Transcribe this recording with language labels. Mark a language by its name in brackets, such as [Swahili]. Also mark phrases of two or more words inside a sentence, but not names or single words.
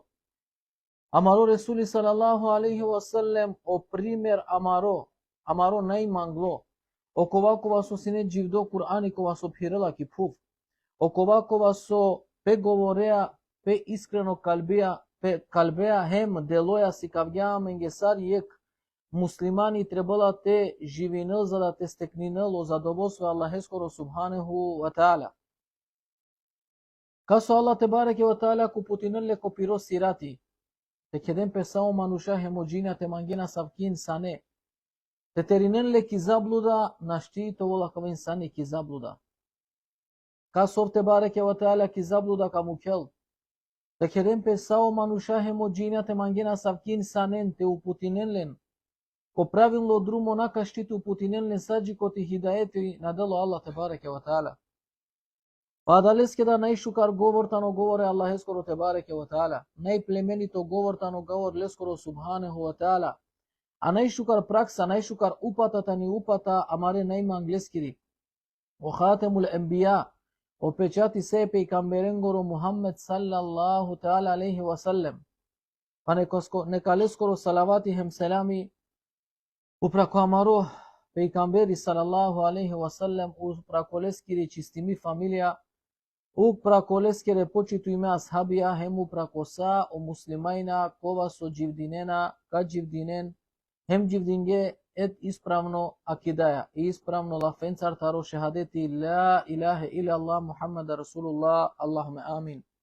[Romany] Амаро Ресули [Arabic] صلى الله عليه وسلم [Romany] о пример амаро најмангло, окова кова со сине дживдо Кур'ани кова со пхирела ки пув, окова кова со пе говореа, пе искрено калбеа хем делоја си кавѓамен гесар јек муслимани требала те живинел за да те стекнинело задоволство Аллахескоро [Arabic] سبحانه وتعالى. [Romany] Касо Аллах те [Arabic] تبارك وتعالى [Romany] ку путинелле ко пиро сирати, те кеден песао мануша хемоджина те мангена савкин сане, те теринелле ки заблуда наштиито вола кава инсани ки заблуда. Касо те [Arabic] تبارك وتعالى [Romany] ки заблуда камукел, те кеден песао мануша хемоджина те мангена савкин санен те упутинеллен, ко правилно друмо накаштиту путинелне саджи коти хидаети на дело Аллах те бареке ва таала. Падалеске да најшукар говортано говоре Аллахескоро те [Arabic] تبارك وتعالى, [Romany] најплеменито говортано говор лескоро [Arabic] سبحانه وتعالى, [Romany] а најшукар пракса, најшукар упатата ни упата амаре најма англескири. О [Arabic] خاتم الأنبياء, [Romany] о печати се пејкамберенгоро Мухаммед [Arabic] صلى الله تعالى عليه وسلم. [Romany] Па нека лескоро салавати хем селами упрако амаро пејкамбери [Arabic] صلى الله عليه وسلم, [Romany] упрако лескири чистими фамилија, упрако лескире почиту име асхабија, хем упрако са о муслимајна кова со дживдинена, ка дживдинен, хем дживдинге ет исправно акидаја, и исправно лафенцар таро шехадети [Arabic] لا إله إلا الله محمد رسول الله، اللهم آمين.